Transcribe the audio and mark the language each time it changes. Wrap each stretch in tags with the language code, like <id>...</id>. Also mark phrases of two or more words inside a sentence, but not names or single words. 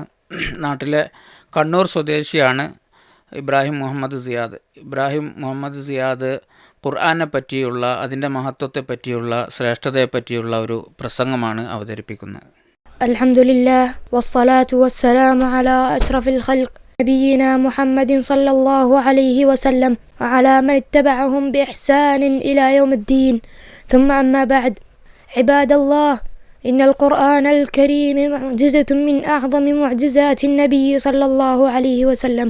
<ml>നാട്ടിലെ കണ്ണൂർ സ്വദേശിയാണ് ഇബ്രാഹിം മുഹമ്മദ് സിയാദ്. ഖുർആനെ പറ്റിയുള്ള, അതിൻ്റെ മഹത്വത്തെ പറ്റിയുള്ള, ശ്രേഷ്ഠതയെ പറ്റിയുള്ള ഒരു പ്രസംഗമാണ് അവതരിപ്പിക്കുന്നത്.</ml> <ar>الحمد لله والصلاة والسلام على أشرف الخلق نبينا محمد صلى الله عليه وسلم وعلى من اتبعهم بإحسان إلى يوم الدين. ثم أما بعد، عباد الله، إن القرآن الكريم معجزة من أعظم معجزات النبي صلى الله عليه وسلم.</ar>